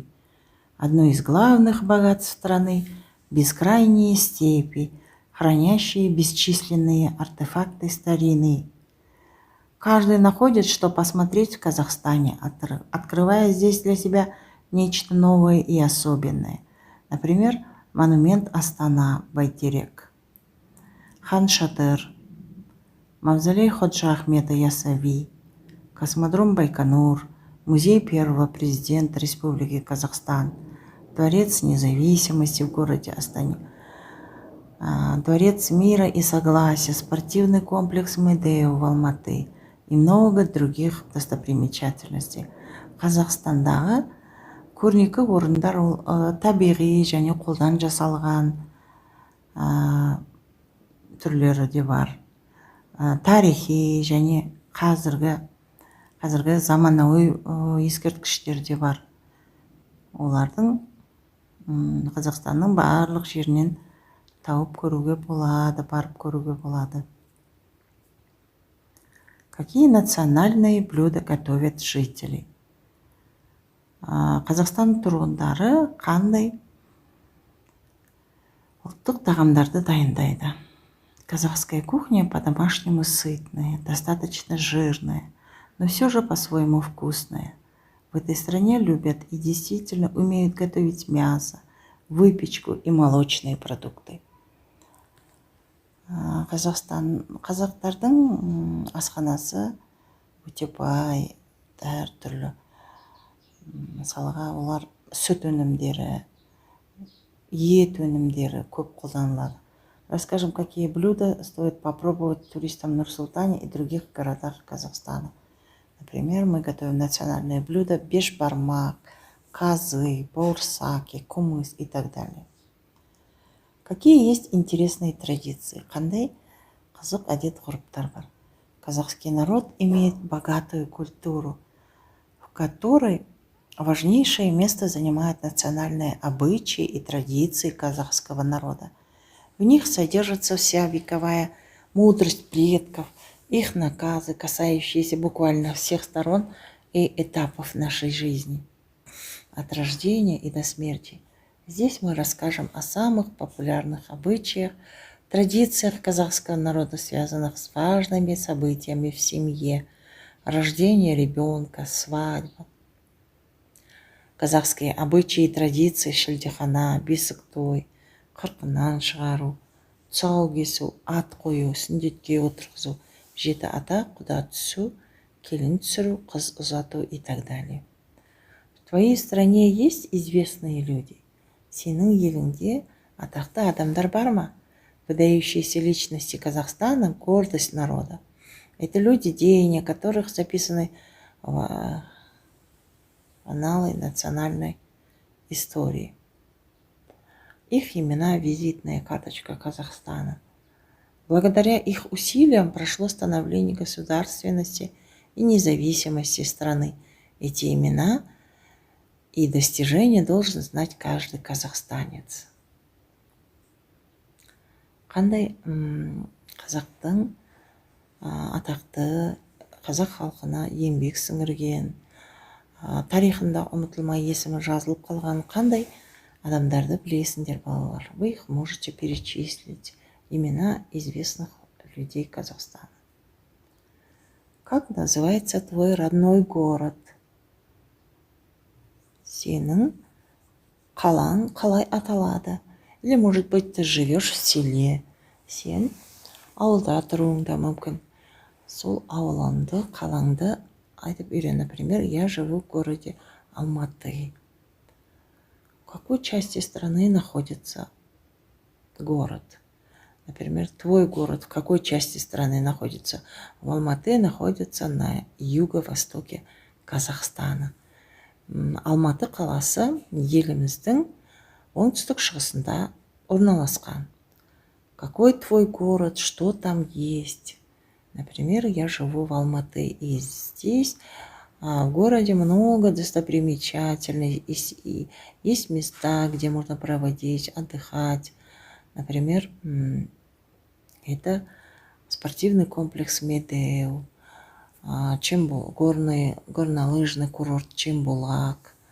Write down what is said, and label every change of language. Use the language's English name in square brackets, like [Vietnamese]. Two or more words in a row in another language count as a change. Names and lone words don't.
[Russian] Одно из главных богатств страны – бескрайние степи, хранящие бесчисленные артефакты старины. Каждый находит, что посмотреть в Казахстане, открывая здесь для себя нечто новое и особенное. Например, монумент Астана, Байтерек, Хан Шатыр, мавзолей Ходжа Ахмеда Ясави, космодром Байконур, музей первого президента Республики Казахстан, дворец независимости в городе Астане, дворец мира и согласия, спортивный комплекс Медео в Алматы и много других достопримечательностей. [Kazakh] Қазақстандағы көрнекі орындар табиғи және қолдан жасалған түрлері де бар. Тарихи және қазіргі заманауи ескерткіштер де бар. Олардың Қазақстанның барлық жерінен тауып көруге болады, барып көруге болады. [Russian] Какие национальные блюда готовят жители? [Kazakh] Қазақстан тұрғындары қандай ұлттық тағамдарды дайындайды? [Russian] Казахская кухня по-домашнему сытная, достаточно жирная, но все же по-своему вкусная. В этой стране любят и действительно умеют готовить мясо, выпечку и молочные продукты. [Kazakh] Қазақтардың асханасы өте бай, әртүрлі. Мысалға, олар сүт өнімдері, ет өнімдері көп қолданылады. [Russian] Расскажем, какие блюда стоит попробовать туристам в Нур-Султане и других городах Казахстана. Например, мы готовим национальные блюда бешбармак, казы, бауырсаки, кумыс и так далее. Какие есть интересные традиции? [Kazakh] Қандай қызық әдет-ғұрыптар бар? [Russian] Казахский народ имеет богатую культуру, в которой важнейшее место занимают национальные обычаи и традиции казахского народа. В них содержится вся вековая мудрость предков, их наказы, касающиеся буквально всех сторон и этапов нашей жизни, от рождения и до смерти. Здесь мы расскажем о самых популярных обычаях, традициях казахского народа, связанных с важными событиями в семье, рождение ребенка, свадьба. Казахские обычаи и традиции [Kazakh] шілдехана, бесік той, қырқынан шығару, тұсау кесу, ат қою, сүндетке отырғызу, жеті ата, құда түсу, келін түсіру, қыз ұзату [Russian] и так далее. В твоей стране есть известные люди? [Kazakh] Сенің еліңде атақты адамдар бар ма? [Russian] Выдающиеся личности Казахстана, гордость народа. Это люди, деяния которых записаны в аналы национальной истории. Их имена – визитная карточка Казахстана. Благодаря их усилиям прошло становление государственности и независимости страны. Эти имена и достижения должен знать каждый казахстанец. [Kazakh] Қандай қазақтың атақты қазақ халқына еңбек сіңірген, тарихында ұмытылмай есімі жазылып қалған қандай адамдарды білесіңдер, балалар? [Russian] Вы их можете перечислить, имена известных людей Казахстана. Как называется твой родной город? [Kazakh] Сенің қалаң қалай аталады? [Russian] Или, может быть, ты живешь в селе. [Kazakh] Сен ауылда тұруың да мүмкін. Сол ауылыңды, қалаңды айтып үйрен. [Russian] Например, я живу в городе Алматы. В какой части страны находится город? Например, твой город в какой части страны находится? В Алматы находится на юго-востоке Казахстана. [Kazakh] Алматы қаласы еліміздің оңтүстік шығысында орналасқан. [Russian] Какой твой город, что там есть? Например, я живу в Алматы, и здесь в городе много достопримечательностей, и есть места, где можно проводить, отдыхать. Например, это спортивный комплекс Медеу, горнолыжный курорт Чембулак.